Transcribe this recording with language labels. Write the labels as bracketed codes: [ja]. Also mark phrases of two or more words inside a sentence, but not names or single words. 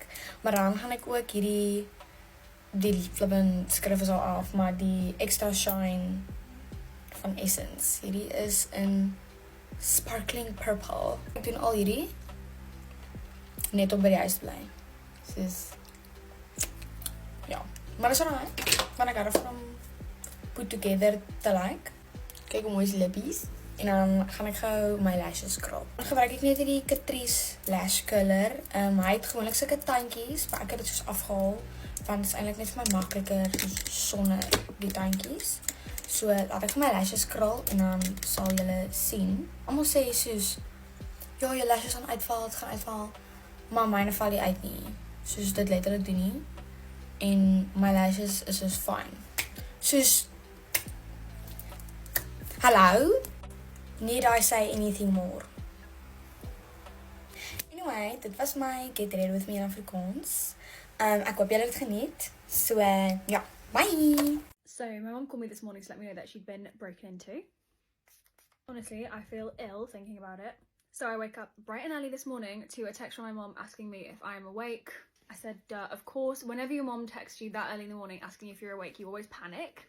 [af] Maar dan gaan ek ook die flippin skrif is al af, maar die extra shine van Essence. Hierdie is in [en] sparkling purple. [af] Ek doen al hierdie net om by die huis te bly. Soos ja, maar dis alright. Want ek hou daarvan om [en] put together [af] te like. Kyk hoe mooi is lippies. En dan gaan ek gou my lashes skrap. Dan gebruik ek net hierdie Catrice lash color. Hy het gewoonlik sulke tandjies, maar ek het dit soos afgehaal, want dit is eintlik net vir my makliker sonder die tandjies. So laat ek vir my lashes krul en dan sal julle sien. Almal sê soos ja, jou lashes gaan uitval, het gaan uitval, maar myne val nie uit nie. Soos dit letterlik doen nie. En my lashes is soos fine. Soos hallo? [en] Need I say anything more? Anyway, [af] dit was my [en] Get Ready With Me in Afrikaans. [af] Ek hoop julle het geniet. So, ja, [en] bye! So my mum called me this morning to let me know that she'd been broken into. Honestly, I feel ill thinking about it. So I wake up bright and early this morning to a text from my mum asking me if I'm awake. I said, duh, of course. Whenever your mum texts you that early in the morning asking if you're awake, you always panic.